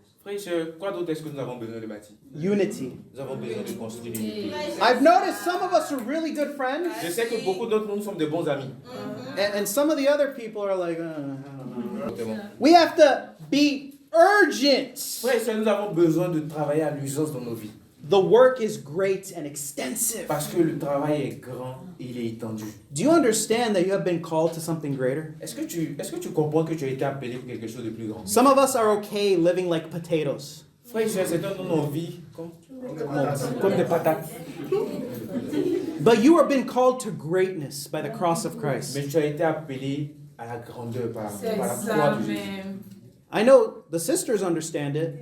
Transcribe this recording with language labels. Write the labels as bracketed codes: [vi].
[fr] Frères et sœurs, quoi d'autre est-ce que nous avons besoin de bâtir? [en] Unity. [fr] Nous avons besoin de construire l'unité. [en] I've noticed some of us are really good friends, [fr] Je sais que beaucoup d'entre nous sommes de bons amis. [en] and some of the other people are like, I don't know. [fr] Exactement. [en] We have to be urgent. [fr] Frères et sœurs, nous avons besoin de travailler à l'urgence dans nos vies. [en] The work is great and extensive. [fr] Parce que le travail est grand et il est étendu. [en] Do you understand that you have been called to something greater? [fr] Est-ce que tu comprends que tu as été appelé pour quelque chose de plus grand? [en] Some of us are okay living like potatoes. [fr] Frères et sœurs, certains d'entre nous on vit comme des patates. [en] But you are being called to greatness by the cross of Christ. [fr] Mais tu as été appelé à la grandeur par la croix de Jésus. [en] I know the sisters understand it.